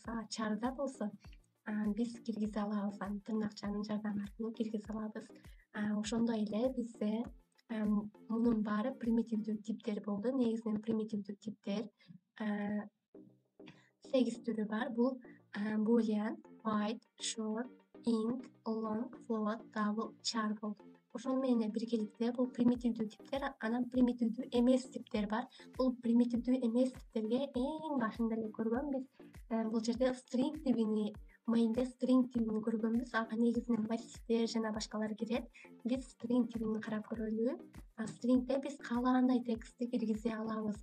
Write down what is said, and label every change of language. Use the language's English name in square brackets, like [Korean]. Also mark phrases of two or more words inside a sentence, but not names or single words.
[Kyrgyz] Char'да болсо биз киргизе алабыз, аны тырнакчанын жардамы аркылуу киргизе алабыз. Ошондой эле бизде мунун баары примитивдүү типтер болду. Негизинен примитивдүү типтер 8 түрү бар. Бул boolean, wide, short, int, long, float, double, char болду. Ошону менен биргеликте бул примитивдүү типтер, анан примитивдүү эмес типтер бар. Бул примитивдүү эмес типтерге эң башында эле көргөнбүз. Бул жерде string тибини, main'де string тибини көргөнбүз. Ага негизинен массивдер жана башкалар кирет. Биз string тибини карап көрөлү. String'де биз каалагандай текстти киргизе алабыз.